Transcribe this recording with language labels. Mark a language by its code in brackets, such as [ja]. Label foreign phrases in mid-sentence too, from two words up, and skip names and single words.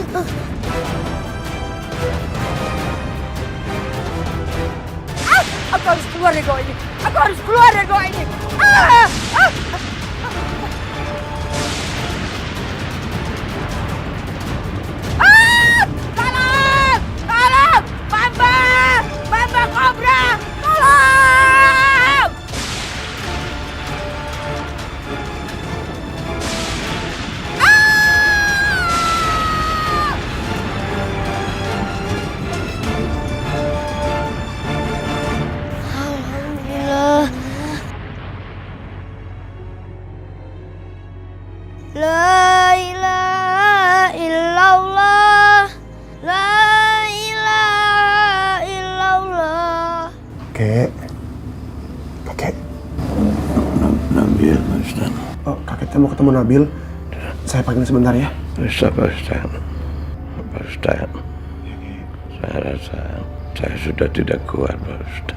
[id] Aku harus keluar dari goa ini. Aku harus keluar dari goa ini. Tolong! Tolong! Bamba! Bamba Kobra! Tolong! Alhamdulillah. [ar] La ilaha illallah. La ilaha illallah. [id] Kakek. Nabil, Pak Ustaz. Oh, kakek mau ketemu Nabil. Saya panggil sebentar ya. Bisa, Pak Ustaz. Pak Ustaz. Saya rasa saya sudah tidak kuat, Pak Ustaz.